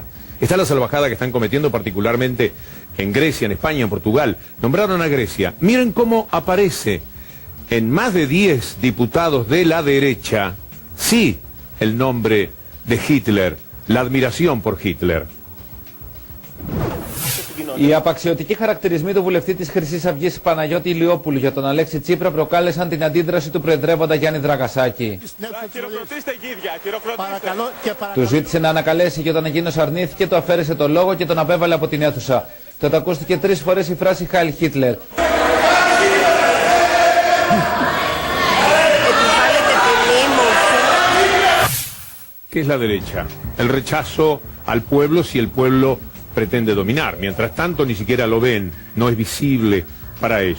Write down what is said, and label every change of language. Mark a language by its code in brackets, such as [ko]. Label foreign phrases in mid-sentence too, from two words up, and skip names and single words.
[es] Está la salvajada que están cometiendo particularmente en Grecia, en España, en Portugal. Nombraron a Grecia. Miren cómo aparece en más de 10 diputados de la derecha, sí, el nombre de Hitler, la admiración por Hitler. [el] Οι απαξιωτικοί χαρακτηρισμοί του βουλευτή της Χρυσής Αυγής Παναγιώτη Ηλιόπουλου για τον Αλέξη Τσίπρα προκάλεσαν την αντίδραση του προεδρεύοντα Γιάννη Δραγασάκη. Χειροκροτήστε γίδια, χειροκροτήστε. Του ζήτησε να ανακαλέσει και όταν εκείνος αρνήθηκε του αφαίρεσε το λόγο και τον απέβαλε από την αίθουσα. Τότε ακούστηκε 3 φορές η φράση Heil Hitler. [es] ¿Qué es la derecha? El rechazo al pueblo si el pueblo pretende dominar. Mientras tanto ni siquiera lo ven, no es visible para ellos.